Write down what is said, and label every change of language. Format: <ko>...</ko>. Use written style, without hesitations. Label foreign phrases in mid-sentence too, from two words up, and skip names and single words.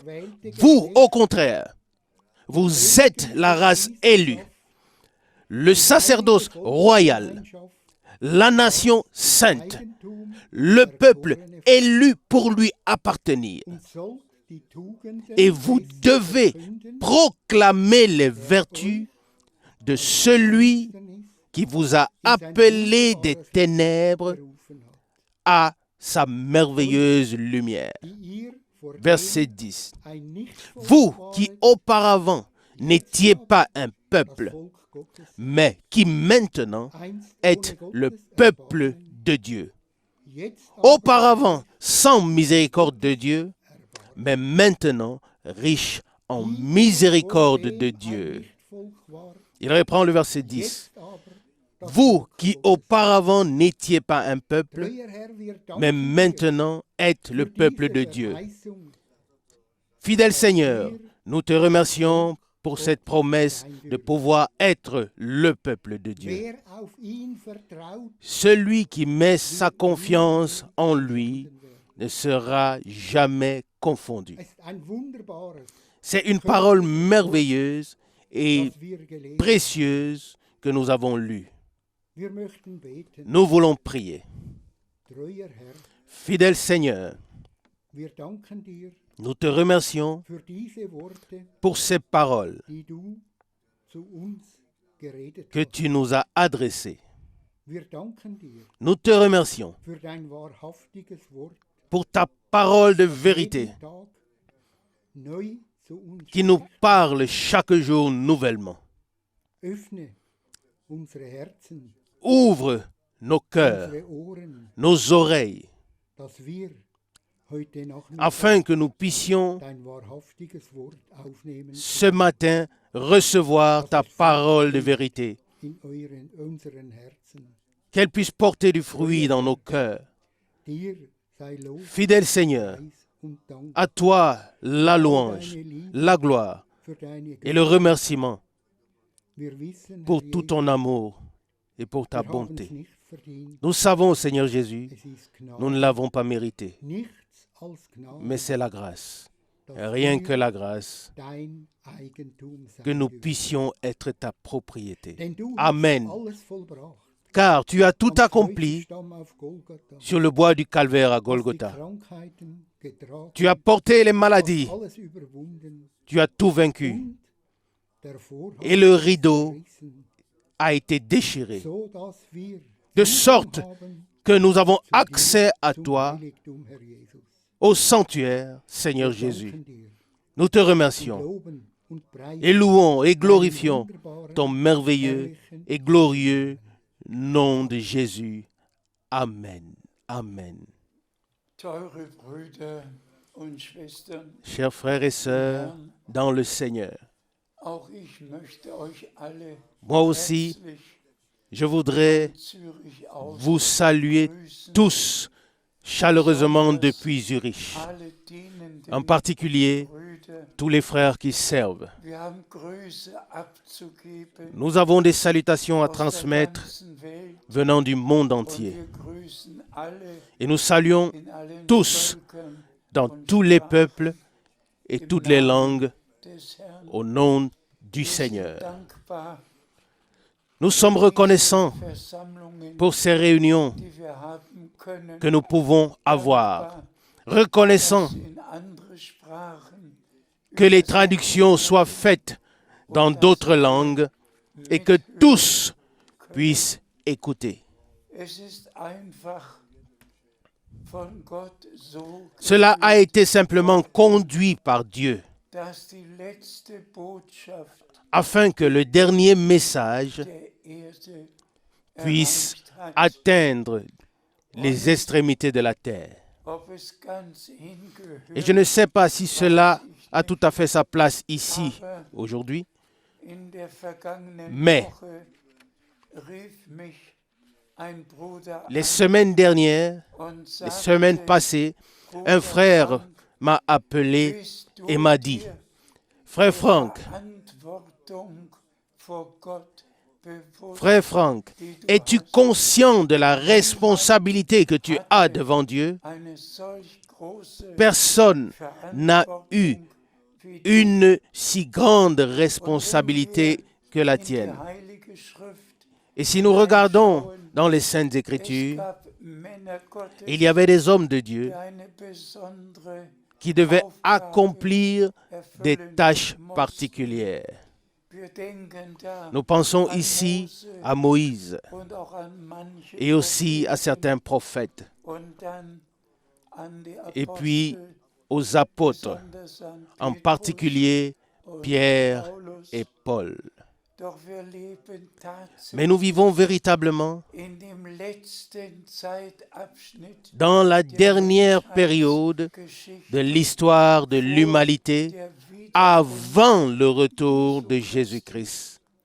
<fr>Vous, au contraire, vous êtes la race élue, le sacerdoce royal, la nation sainte, le peuple élu pour lui appartenir. Et vous devez proclamer les vertus de celui qui vous a appelé des ténèbres à sa merveilleuse lumière.</fr> <de>die ihr</de> <fr>Verset</fr> <de>vordem 10. ein Nichtvolk</de> <fr>Vous qui</fr> <de>wart,</de> <fr>auparavant n'étiez pas un</fr> <de>das</de> <fr>peuple,</fr> <de>Volk Gottes,</de> <fr>mais qui maintenant</fr> <de>einst</de> <fr>êtes</fr> <de>ohne</de> <fr>le</fr> <de>Gottes</de> <fr>peuple</fr> <de>Erbarmen,</de> <fr>de Dieu.</fr> <de>jetzt aber</de> <fr>Auparavant sans miséricorde de Dieu,</fr> <de>Erbarmen.</de> <fr>mais maintenant riche en</fr> <de>Die</de> <fr>miséricorde de</fr> <de>vordem ein</de> <fr>Dieu.</fr> <de>Nichtvolk wart,</de> <fr>Il reprend le verset 10.</fr> <de>jetzt aber das</de> <fr>Vous</fr> <de>Volk</de> <fr>qui</fr> <de>Gottes.</de> <fr>auparavant n'étiez pas un peuple,</fr> <de>Treuer Herr, wir</de> <fr>mais</fr> <de>danken dir</de> <fr>maintenant êtes le</fr> <de>für</de> <fr>peuple</fr> <de>diese</de> <fr>de Dieu.</fr> <de>Verheißung,</de> <fr>Fidèle Seigneur, nous te remercions pour cette promesse de pouvoir être le peuple de Dieu.</fr> <de>wer auf ihn vertraut,</de> <fr>Celui qui met sa confiance en lui ne sera jamais confondu.</fr> <de>es ist ein wunderbares,</de> <fr>C'est une parole merveilleuse et</fr> <de>das wir gelesen.</de> <fr>précieuse que nous avons lue.</fr> <de>Wir möchten beten.</de> <fr>Nous voulons prier.</fr> <de>Treuer Herr,</de> <fr>Fidèle Seigneur,</fr> <de>wir danken dir</de> <fr>nous te remercions</fr> <de>für diese Worte,</de> <fr>pour ces paroles</fr> <de>die du zu uns geredet</de> <fr>que</fr> <de>hast.</de> <fr>tu nous as adressées.</fr> <de>Wir danken dir</de> <fr>Nous te remercions</fr> <de>für dein wahrhaftiges Wort,</de> <fr>pour ta parole de vérité</fr> <de>jeden Tag neu zu uns</de> <fr>qui nous</fr> <de>spricht.</de> <fr>parle chaque jour nouvellement.</fr> <de>Öffne unsere Herzen,</de> <fr>Ouvre nos cœurs,</fr> <de>unsere Ohren,</de> <fr>nos oreilles,</fr> <de>dass wir heute Nachmittag</de> <fr>afin que nous puissions</fr> <de>dein wahrhaftiges Wort aufnehmen</de> <fr>ce matin recevoir ta parole de vérité,</fr> <de>in unseren Herzen.</de> <fr>qu'elle puisse porter du fruit dans nos cœurs.</fr> <de>Dir sei Lob,</de> <fr>Fidèle Seigneur,</fr> <de>Preis und Dank</de> <fr>à toi la</fr> <de>für</de> <fr>louange,</fr> <de>deine Liebe,</de> <fr>la gloire</fr> <de>für deine</de> <fr>et le</fr> <de>Güte.</de> <fr>remerciement</fr> <de>Wir wissen,</de> <fr>pour</fr> <de>Herr</de> <fr>tout</fr> <de>Jesus,</de> <fr>ton amour et pour ta</fr> <de>wir haben's</de> <fr>bonté.</fr> <de>nicht verdient.</de> <fr>Nous savons, Seigneur Jésus,</fr> <de>Es ist Gnade.</de> <fr>nous ne l'avons pas mérité,</fr> <de>Nichts als Gnade,</de> <fr>mais c'est la grâce.</fr> <de>dass</de> <fr>Rien</fr> <de>wir</de> <fr>que la grâce,</fr> <de>dein Eigentum sein</de> <fr>que nous</fr> <de>dürfen.</de> <fr>puissions être ta propriété.</fr> <de>Denn du Amen. hast alles vollbracht.</de> <fr>Car tu as tout</fr> <de>Am</de> <fr>accompli</fr> <de>Kreuzstamm auf Golgatha.</de> <fr>sur le bois du calvaire à</fr> <de>Hast die</de> <fr>Golgotha.</fr> <de>Krankheiten getragen,</de> <fr>Tu as porté les</fr> <de>hast</de> <fr>maladies,</fr> <de>alles überwunden</de> <fr>tu as tout vaincu</fr> <de>und der Vorhang</de> <fr>et le</fr> <de>ist</de> <fr>rideau</fr> <de>zerrissen,</de> <fr>a été déchiré,</fr> <de>so dass wir</de> <fr>de</fr> <de>Zugang</de> <fr>sorte</fr> <de>haben</de> <fr>que nous avons</fr> <de>zu dir,</de> <fr>accès à</fr> <de>zum</de> <fr>toi,</fr> <de>Heiligtum, Herr Jesus.</de> <fr>au sanctuaire, Seigneur</fr> <de>Wir</de> <fr>Jésus.</fr> <de>danken dir</de> <fr>Nous te</fr> <de>und</de> <fr>remercions</fr> <de>loben und preisen</de> <fr>et louons et</fr> <de>deinen</de> <fr>glorifions</fr> <de>wunderbaren,</de> <fr>ton merveilleux</fr> <de>herrlichen</de> <fr>et glorieux nom de Jésus.</fr> <de>Amen. Amen. Teure Brüder und Schwestern,</de> <fr>Chers frères et sœurs dans le Seigneur,</fr> <de>auch ich möchte euch alle</de> <fr>moi aussi,</fr> <de>herzlich</de> <fr>je voudrais</fr> <de>Zürich aus</de> <fr>vous saluer</fr> <de>grüßen,</de> <fr>tous chaleureusement depuis Zurich,</fr> <de>alle dienenden</de> <fr>en particulier</fr> <de>Brüder.</de> <fr>tous les frères qui servent.</fr> <de>Wir haben Grüße abzugeben</de> <fr>Nous avons des salutations à</fr> <de>aus der</de> <fr>transmettre</fr> <de>ganzen Welt</de> <fr>venant du monde</fr> <de>und</de> <fr>entier.</fr> <de>wir grüßen alle</de> <fr>Et nous saluons</fr> <de>in allen</de> <fr>tous</fr> <de>Völkern</de> <fr>dans</fr> <de>und</de> <fr>tous les</fr> <de>Sprachen</de> <fr>peuples et toutes les langues</fr> <de>des Herrn.</de> <fr>au nom du</fr> <de>Wir sind</de> <fr>Seigneur.</fr> <de>dankbar</de> <fr>Nous sommes reconnaissants</fr> <de>für Versammlungen,</de> <fr>pour ces réunions</fr> <de>die wir haben können.</de> <fr>que nous pouvons avoir,</fr> <de>Dankbar,</de> <fr>reconnaissants</fr> <de>dass in andere Sprachen</de> <fr>que les traductions soient faites dans d'autres langues et que tous puissent écouter.</fr> <de>Es ist einfach von Gott so</de> <fr>Cela a</fr> <de>gewollt,</de> <fr>été simplement conduit par Dieu</fr> <de>dass die letzte Botschaft</de> <fr>afin que le dernier message</fr> <de>der Erde</de> <fr>puisse</fr> <de>erreicht hat.</de> <fr>atteindre les extrémités de la terre.</fr> <de>Ob es ganz hingehört,</de> <fr>Et je ne sais pas si cela a tout à fait sa place ici,</fr> <de>aber</de> <fr>aujourd'hui,</fr> <de>in der vergangenen</de> <fr>Mais</fr> <de>Woche rief mich ein Bruder</de> <fr>les</fr> <de>an</de> <fr>semaines dernières,</fr> <de>und</de> <fr>les semaines</fr> <de>sagte,</de> <fr>passées,</fr> <de>Bruder</de> <fr>un frère</fr> <de>Frank,</de> <fr>m'a appelé</fr> <de>bist du</de> <fr>et m'a dit,</fr> <de>dir</de> <fr>Frère Franck,</fr> <de>Verantwortung vor Gott bewusst,</de> <fr>Frère Franck,</fr> <de>die du</de> <fr>es-tu</fr> <de>hast?</de> <fr>conscient de la responsabilité que tu as devant Dieu?</fr> <de>Eine solch große</de> <fr>Personne n'a eu</fr> <de>Verantwortung wie du</de> <fr>une si grande responsabilité que la</fr> <de>in die</de> <fr>tienne.</fr> <de>Heilige Schrift.</de> <fr>Et si nous regardons dans les Saintes</fr> <de>Es</de> <fr>Écritures,</fr> <de>gab Männer Gottes,</de> <fr>il y avait des hommes de Dieu</fr> <de>die eine besondere</de> <fr>qui devaient</fr> <de>Aufgabe</de> <fr>accomplir des</fr> <de>erfüllen</de> <fr>tâches</fr> <de>mussten.</de> <fr>particulières.</fr> <de>Wir denken da</de> <fr>Nous pensons</fr> <de>an</de> <fr>ici</fr> <de>Mose</de> <fr>à Moïse</fr> <de>und auch an manche</de> <fr>et aussi à</fr> <de>Propheten</de> <fr>certains prophètes.</fr> <de>und dann</de> <fr>et puis aux apôtres, en particulier Pierre et Paul. Mais nous vivons véritablement dans la dernière période de l'histoire de l'humanité avant le retour de Jésus-Christ.</fr>